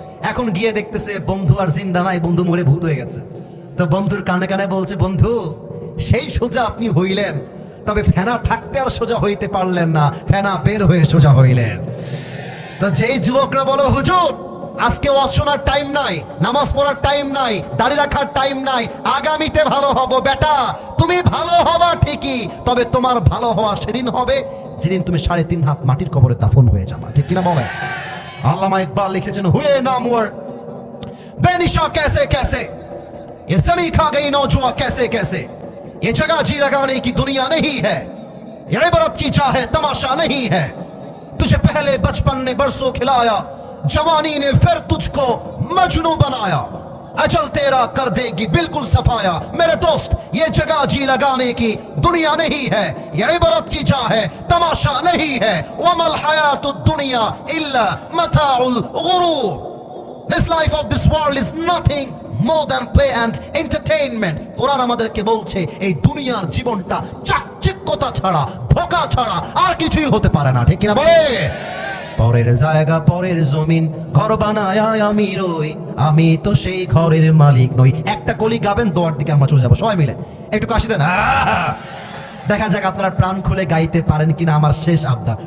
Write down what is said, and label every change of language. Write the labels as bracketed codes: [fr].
[bn] এখন গিয়ে দেখতেছে বন্ধু আর জিন্দা নাই, বন্ধু মরে ভূত হয়ে গেছে। তো বন্ধুর কানে কানে বলছে বন্ধু সেই সোজা আপনি হইলেন, তবে ফেনা থাকতে আর সোজা হইতে পারলেন না, ফেনা বের হয়ে সোজা হইলেন। তো যেই যুবকরা বলো হুজুর আজকে ওয়াজ শোনার টাইম নাই, নামাজ পড়ার টাইম নাই, দাড়ি রাখার টাইম নাই, আগামীতে ভালো হব। বেটা তুমি ভালো হবা ঠিকই, তবে তোমার ভালো হওয়া সেদিন হবে যেদিন তুমি 3.5 হাত মাটির কবরে দাফন হয়ে যাবা, ঠিক কিনা বলে? আল্লামা ইকবাল লিখেছেন, [hi] হুয়ে নামওয়ার बेनिशा कैसे कैसे, ये जमी खा गई नौजुआ कैसे कैसे, ये जगह जी लगाने की दुनिया नहीं है, ये इबरत की चाहे तमाशा नहीं है। तुझे पहले बचपन ने बरसों खिलाया, जवानी ने फिर तुझको मजनू बनाया, अजल तेरा कर देगी बिल्कुल सफाया। मेरे दोस्त ये जगह जी लगाने की दुनिया नहीं है, ये इबरत की चाहे तमाशा नहीं है। [ar] वमल हयातुद दुनिया इल्ला मताउल गुरूर, [en] This life of this world is nothing more than play and entertainment. [bn] কোরআন আমাদেরকে বলছে এই দুনিয়ার জীবনটা চাকচিক্যতা ছাড়া, ধোঁকা ছাড়া আর কিছুই হতে পারে না, ঠিক কিনা বলে? পরের জায়গা পরের জমিন ঘর বানায় আমি রই, আমি তো সেই ঘরের মালিক নই। একটা কলি গাবেন, দোয়ার দিকে আমরা চলে যাবো সবাই মিলে, একটু কাশি দেন। দেখা যাক আপনারা প্রাণ খুলে গাইতে পারেন কিনা আমার শেষ আবদার।